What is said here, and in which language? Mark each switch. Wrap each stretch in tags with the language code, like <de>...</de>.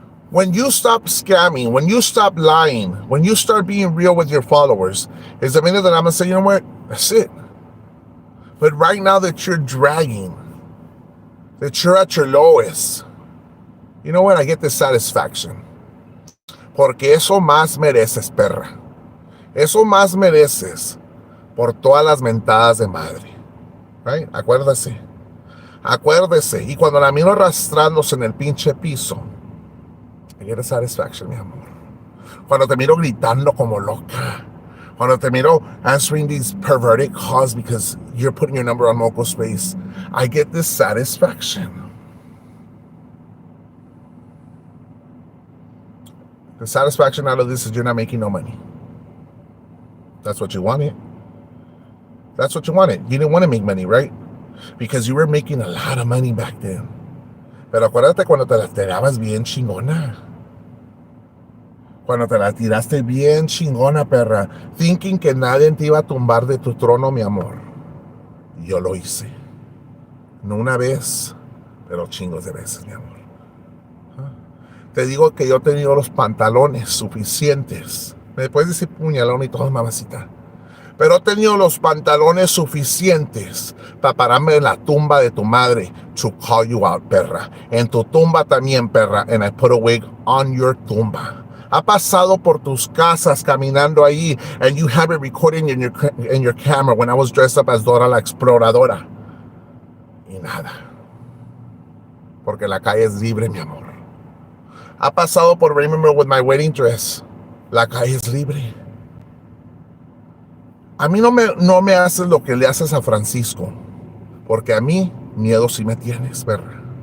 <en>When you stop scamming, when you stop lying, when you start being real with your followers, is the minute that I'm gonna say, you know what? That's it. But right now that you're dragging, that you're at your lowest, you know what? I get this satisfaction.</en> <es>Porque eso más mereces, perra. Eso más mereces por todas las mentadas de madre. Right? Acuérdese. Y cuando la miro arrastrándose en el pinche piso,</es> <en>I get a satisfaction,</en> <es>mi amor. Cuando te miro gritando como loca. Cuando te miro</es> <en>answering these perverted calls because you're putting your number on Moco Space, I get this satisfaction. The satisfaction out of this is you're not making no money. That's what you wanted. That's what you wanted. You didn't want to make money, right? Because you were making a lot of money back then.</en> <es>Pero acuérdate cuando te la tirabas bien chingona. Cuando te la tiraste bien chingona, perra. Thinking que nadie te iba a tumbar de tu trono, mi amor. Yo lo hice. No una vez, pero chingos de veces, mi amor. Te digo que yo he tenido los pantalones suficientes. Me puedes decir puñalón y todo, mamacita. Pero he tenido los pantalones suficientes para pararme en la tumba de tu madre</es> <en>to call you out,</en> <es>perra. En tu tumba también, perra.</es> <en>And I put a wig on your tumba.</en> <es>Ha pasado por tus casas caminando ahí,</es> <en>and you have it recording in your camera when I was dressed up as Dora la Exploradora.</en> <es>Y nada. Porque la calle es libre, mi amor. Ha pasado por</es> <en>Remember with my wedding dress.</en> <es>La calle es libre. A mí no me haces lo que le haces a Francisco. Porque a mí miedo sí me tienes, perra.</es>